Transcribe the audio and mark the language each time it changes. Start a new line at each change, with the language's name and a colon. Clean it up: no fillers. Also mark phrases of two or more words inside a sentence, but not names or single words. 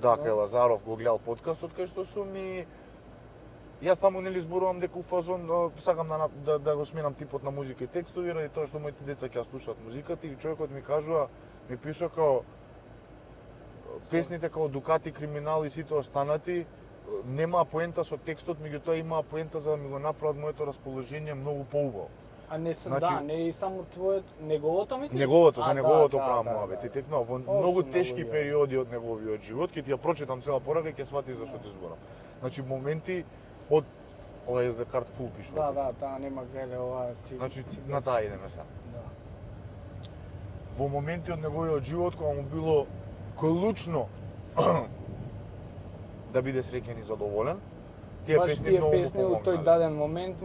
Macedonian: Да, кај Лазаров го гледал подкастот кај што сум и јас таму нели зборувам дека у фазон сакам да го сменам типот на музика и текстови ради тоа што моите деца ќе слушаат музиката и човекот ми кажува, ми пиша као песните као Дукати, Криминал и сите останати немаа поента со текстот, меѓутоа имаа поента за да ми го направат моето расположение многу поубаво. А не се, Значи, да, не и само твоето, неговото мислиш? За неговото правам муабет. И текно во многу тешки многу периоди од неговиот живот, ќе ти ја прочитам цела порака и ќе сватиш зашто ти зборам. Значи моменти од ова
English: SD card full
Macedonian: пишува. Да, нема гајле ова си. Значи на таа идеме сега. Да. Во моменти од неговиот живот кога му било клучно да биде среќен и задоволен, тие песни многу песни во тој даден момент